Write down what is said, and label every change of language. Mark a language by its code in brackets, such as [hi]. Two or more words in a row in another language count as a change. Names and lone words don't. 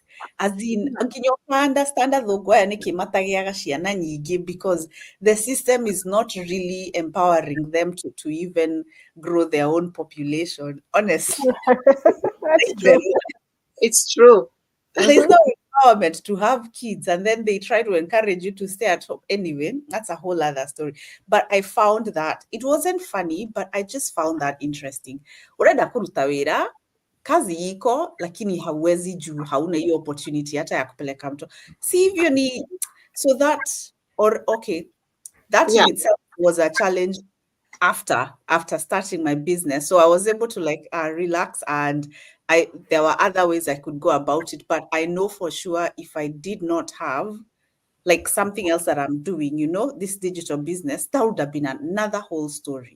[en] As in, understand because the system is not really empowering them to even grow their own population. Honestly, That's true. It's true. there's Mm-hmm. no empowerment to have kids, and then they try to encourage you to stay at home. Anyway, that's a whole other story. But I found that it wasn't funny, but I just found that interesting. [ki] Urenda kuruta wira, [sw] kazi iko, lakini hauwezi juu hauna hiyo opportunity hata ya kupeleka mtu. Si hivyo ni, [en] so that, or okay, that Yeah. in itself was a challenge after starting my business. So I was able to, like, relax, and there were other ways I could go about it. But I know for sure if I did not have, like, something else that I'm doing, this digital business, that would have been another whole story